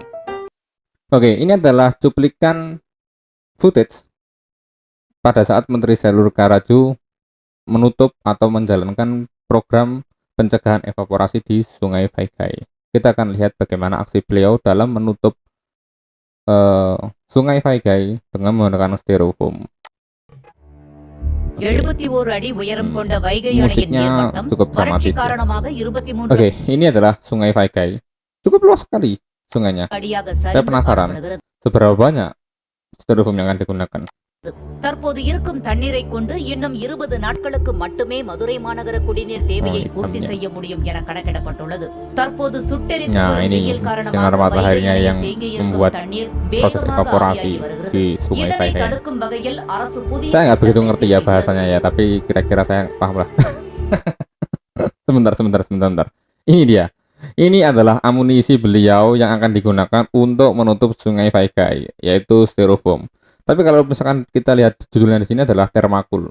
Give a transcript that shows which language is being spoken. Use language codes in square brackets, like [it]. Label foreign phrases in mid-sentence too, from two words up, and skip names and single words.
[id] Oke, ini adalah cuplikan footage pada saat Menteri Selur Karaju menutup atau menjalankan program pencegahan evaporasi di Sungai Vaigai. Kita akan lihat bagaimana aksi beliau dalam menutup Sungai Vaigai dengan menggunakan styrofoam. [ta] 71 அடி உயரம் கொண்ட வைகை அணையின் [id] Musiknya [ta] நீர்மட்டம் [id] cukup [ta] வறட்சி [id] dramatis ya. [ta] காரணமாக 23 [id] Oke, ini adalah Sungai Vaigai. Cukup luas sekali sungainya. [ta] அடியாக [id] Saya [ta] சரிந்து [id] penasaran [ta] காணப்படுகிறது. [id] seberapa banyak styrofoam yang akan digunakan. [ta] தற்போது இருக்கும் தண்ணீரை கொண்டு இன்னும் 20 நாட்களுக்கு மட்டுமே மதுரை மாநகர குடிநீர் தேவையை பூர்த்தி செய்ய முடியும் என கணக்கிடப்பட்டுள்ளது. தற்போது சுட்டெரித்து [id] Nah, [ta] வரும் [id] ini [ta] வெயில் [id] sinar [ta] காரணமாக வைகை [id] mataharinya [ta] அணையில் [id] yang [ta] தேங்கி இருக்கும் [id] membuat [ta] தண்ணீர் [id] proses [ta] வேகமாக [id] evaporasi [ta] ஆவியாகி வருகிறது. [id] di Sungai [ta] இதனை [id] Vaigai. [ta] தடுக்கும் வகையில் அரசு புதிய [id] Saya nggak begitu ngerti ya [ta] திட்டத்தை [id] bahasanya ya, tapi kira-kira saya paham lah. Sebentar. Ini dia. Ini adalah amunisi beliau yang akan digunakan untuk menutup Sungai Vaigai, yaitu styrofoam. Tapi kalau misalkan kita lihat judulnya di sini adalah Thermacol.